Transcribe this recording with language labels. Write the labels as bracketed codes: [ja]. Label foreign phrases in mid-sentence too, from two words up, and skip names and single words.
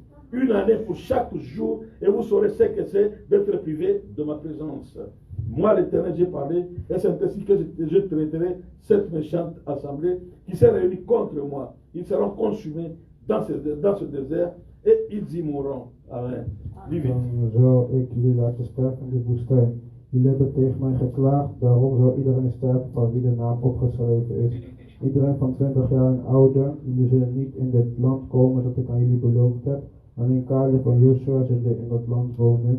[fr] Une année pour chaque jour, et vous saurez ce que c'est d'être privé de ma présence. Moi, l'Éternel, j'ai parlé, et c'est ainsi que je traiterai cette méchante assemblée qui s'est réunie contre moi. Ils seront consumés dans ce désert, et ils y mourront. Amen. [nl] Dan zal ik jullie laten sterven in de woestijn. Jullie hebben tegen mij geklaagd, daarom zal iedereen sterven van wie de naam opgeschreven is. Iedereen van 20 jaar en ouder, jullie zullen niet in dit land komen dat ik aan jullie beloofd heb. Alleen Caleb en Joshua zullen in dat land wonen.